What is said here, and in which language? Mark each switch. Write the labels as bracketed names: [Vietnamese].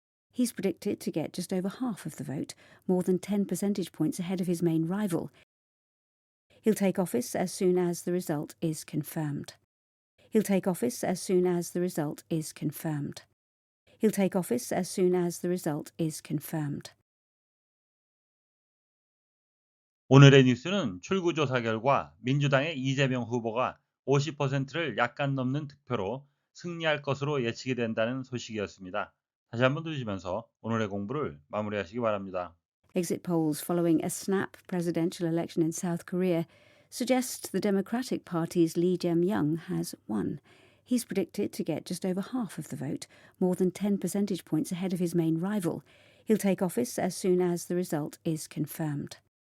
[English] He's predicted to get just over half of the vote, more than 10 percentage points ahead of his main rival. He'll take office as soon as the result is confirmed. He'll take office as soon as the result is confirmed. He'll take office as soon as the result is confirmed. [Korean] 오늘의 뉴스는 출구조사 결과 민주당의 이재명 후보가 50%를 약간 넘는 득표로 승리할 것으로 예측이 된다는 소식이었습니다. 다시 한번 들으시면서 오늘의 공부를 마무리하시기 바랍니다. [English] Exit polls following a snap presidential election in South Korea suggest the Democratic Party's Lee Jae-myung has won. He's predicted to get just over half of the vote, more than 10 percentage points ahead of his main rival. He'll take office as soon as the result is confirmed.